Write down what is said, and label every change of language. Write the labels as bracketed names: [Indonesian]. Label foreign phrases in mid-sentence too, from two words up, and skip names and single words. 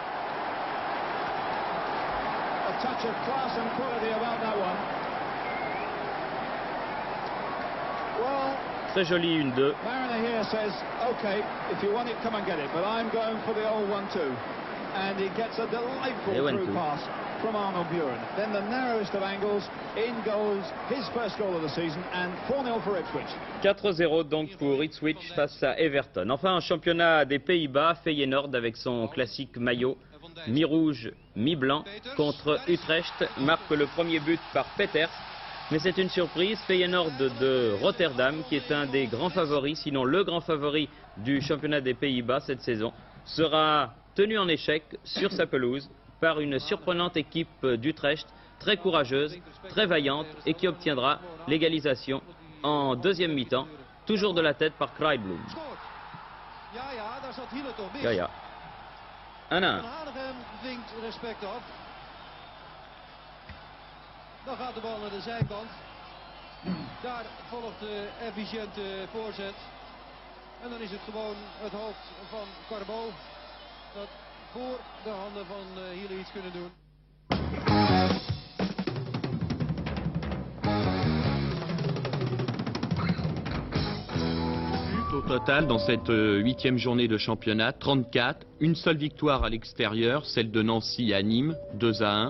[French] Très joli 1-2. Et 1-2. [English] From Arnold Buren. Then the narrowest of angles, in goes his first goal of the season and 4-0 for Ipswich. [French] 4-0 donc pour Ipswich face à Everton. Enfin, en championnat des Pays-Bas, Feyenoord avec son classique maillot mi-rouge, mi-blanc contre Utrecht marque le premier but par Peters. Mais c'est une surprise, Feyenoord de Rotterdam, qui est un des grands favoris, sinon le grand favori du championnat des Pays-Bas cette saison, sera tenu en échec sur sa pelouse par une surprenante équipe d'Utrecht, très courageuse, très vaillante et qui obtiendra l'égalisation en deuxième mi-temps, toujours de la tête par Krijblum. [Dutch] Ja, ja. 1-1. Dan gaat de bal naar de zijkant. Daar volgt de efficiënte voorzet. En dan is het gewoon het hoofd van Carbo dat voor de handen van Healy iets kunnen doen. [French] Au total, dans cette 8e journée de championnat, 34, une seule victoire à l'extérieur, celle de Nancy à Nîmes, 2-1.